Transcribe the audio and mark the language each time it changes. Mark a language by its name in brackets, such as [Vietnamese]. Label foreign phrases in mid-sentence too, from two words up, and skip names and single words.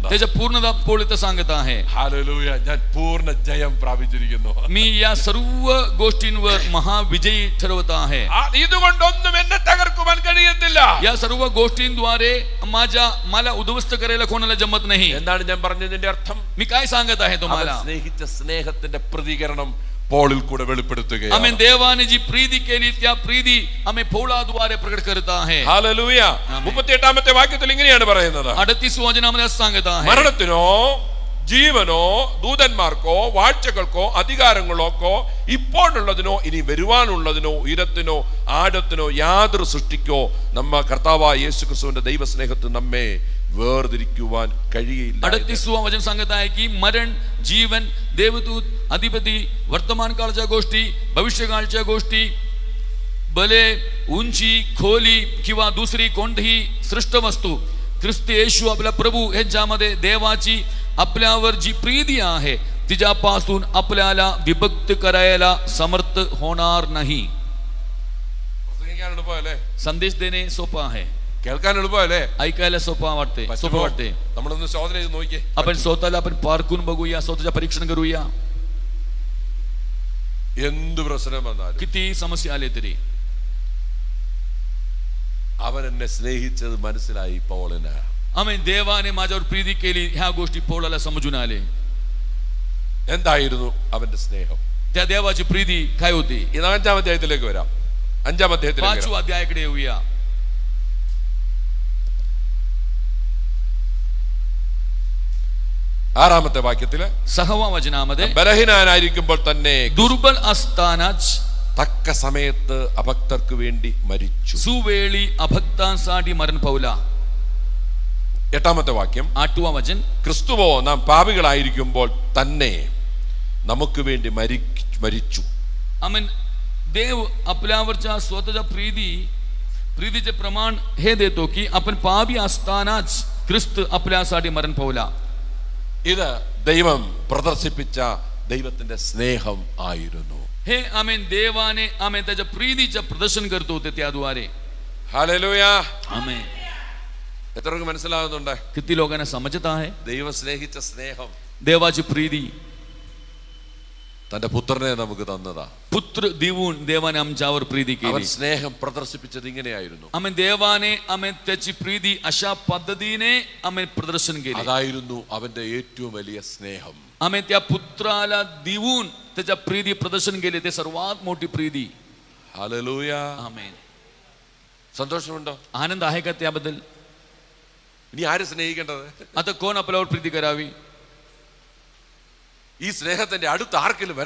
[Marathi] त्याच्या पूर्णता पोळीत सांगत आहे. [Malayalam] ഹല്ലേലൂയ, ഞാൻ പൂർണ്ണ ജയം പ്രാപിച്ചിരിക്കുന്നു. [Marathi] मी या सर्व गोष्टींवर महाविजयी ठरवत आहे. [Malayalam] ഇതുകൊണ്ടൊന്നും എന്നെ തകർക്കുവാൻ കഴിയത്തില്ല. [Marathi] या सर्व गोष्टींद्वारे मला उद्ध्वस्त करायला कोणाला जमत नाही. [Malayalam] എന്താണ് ഞാൻ പറഞ്ഞതിന്റെ അർത്ഥം? [Marathi] मी काय सांगत आहे तुम्हाला? [Malayalam] സ്നേഹിച്ച സ്നേഹത്തിന്റെ പ്രതികരണം പോളിൽ കൂടെ വെളിപ്പെടുത്തുകയാണ്. [Marathi] आम्ही देवाने जी प्रीती केली त्या प्रीती आम्ही पौलाद्वारे प्रकट करत आहे. [Malayalam] ഹല്ലേലൂയ. 38ാമത്തെ വാക്യത്തിൽ ഇങ്ങനെയാണ് പറയുന്നത്, [Marathi] 38 वचनामध्ये सांगत आहे, [Malayalam] മരണത്തിനോ ജീവനോ ദൂതന്മാർക്കോ വാഴ്ചകൾക്കോ അധികാരങ്ങളോക്കോ ഇപ്പോഴുള്ളതിനോ ഇനി വരുവാനുള്ളതിനോ ഉയരത്തിനോ ആഴത്തിനോ യാതൊരു സൃഷ്ടിക്കോ നമ്മ കർത്താവായ യേശുക്രിസ്തുവിന്റെ ദൈവസ്നേഹത്തിൽ നമ്മെ വേർതിരിക്കുവാൻ കഴിയില്ല. [Marathi] 38 वचन सांगत आहे की मरण, जीवन, देवदूत, अधिपती, वर्तमान काळच्या गोष्टी, भविष्यकाळच्या गोष्टी, बले, उंची, खोली किंवा दुसरी कोणतीही सृष्ट वस्तू ख्रिस्त येशू आपला प्रभू यांच्यामध्ये देवाची आपल्यावर जी प्रीती आहे तिच्यापासून आपल्याला विभक्त करायला समर्थ होणार नाही. संदेश देणे सोपं आहे, [Malayalam] കേൾക്കാൻ എളുപ്പമല്ലേ, [Marathi] ऐकायला सोपं वाटते. [Malayalam] നമ്മളൊന്ന് ശോധന ചെയ്ത് നോക്കിയേ. [Marathi] आपण स्वतःला आपण पारखून बघूया, स्वतःचं परीक्षण करूया. [Malayalam] എന്ത് പ്രശ്നം വന്നാലും [Marathi] किती समस्या आले तरी [Malayalam] അവൻ എന്നെ സ്നേഹിച്ചത് മനസ്സിലായി പൗലിന്. [Marathi] आम्ही देवाने माझ्यावर प्रीती केली ह्या गोष्टी पौलाला समजून आले. [Malayalam] എന്തായിരുന്നു അവന്റെ സ്നേഹം? [Marathi] त्या देवाची प्रीती काय होती? [Malayalam] 5ാം അധ്യായത്തിലേക്ക് വരാം. 5ാം അധ്യായത്തിലേക്ക് [Marathi] 5व्या अध्यायाकडे येऊया. [Malayalam] 6ാമത്തെ വാക്യത്തില് [Marathi] 6व्या वचनामध्ये [Malayalam] ബലഹീനനായിരിക്കുമ്പോൾ തന്നെ [Marathi] दुर्बल असतानाच [Malayalam] തക്ക സമയത്ത് അഭക്തർക്ക് വേണ്ടി മരിച്ചു. [Marathi] सुवेळी अभक्तांसाठी मरण पावला. [Malayalam] 8ാമത്തെ വാക്യം, [Marathi] 8वां वचन, [Malayalam] ക്രിസ്തുവോ നാം പാപികളായിരിക്കുമ്പോൾ തന്നെ നമുക്ക് വേണ്ടി മരിച്ചു. [Marathi] आमेन. देव आपल्यावरच्या स्वतःच्या प्रीतीचे प्रमाण हे देतो की आपण पापी असतानाच ख्रिस्त आपल्यासाठी मरण पावला. [Malayalam] ഇത് ദൈവം പ്രദർശിപ്പിച്ച ദൈവത്തിന്റെ സ്നേഹം ആയിരുന്നു. [Marathi] हे आमेन देवाने आमेन त्याच्या प्रीतीचं प्रदर्शन करतो होते त्याद्वारे. [Malayalam] ഹല്ലേലൂയ. [Marathi] आमेन. [Malayalam] എത്ര പേർക്ക് മനസ്സിലാകുന്നുണ്ട്? [Marathi] किती लोकांना समजत आहे [Malayalam] ദൈവം സ്നേഹിച്ച സ്നേഹം [Marathi] देवाची प्रीती [Malayalam] തന്റെ പുത്രനെ നമുക്ക് തന്നതാ. [Marathi] पुत्र देऊन देवाने आमच्यावर प्रीती [Malayalam] അവൻ [Marathi] केली. [Malayalam] സ്നേഹം പ്രദർശിപ്പിച്ചത് ഇങ്ങനെയായിരുന്നു. [Marathi] आमेन देवाने आमेन त्याची प्रीती अशा पद्धतीने आमेन प्रदर्शन केले. [Malayalam] അതായിരുന്നു അവന്റെ ഏറ്റവും വലിയ സ്നേഹം. [Marathi] आमेन त्या पुत्राला देऊन त्याच्या प्रीती प्रदर्शन केले. ते सर्वात मोठी प्रीती. [Malayalam] ഹല്ലേലൂയ. [Marathi] आमेन. [Malayalam] സന്തോഷമുണ്ടോ? [Marathi] आनंद आहे का त्याबद्दल? [Malayalam] ഇനി ആര് സ്നേഹിക്കേണ്ടത്? [Marathi] आता कोण आपल्यावर प्रीती करावी? [Malayalam] ഈ സ്നേഹത്തിന്റെ അടുത്ത് ആർക്കെങ്കിലും വരാൻ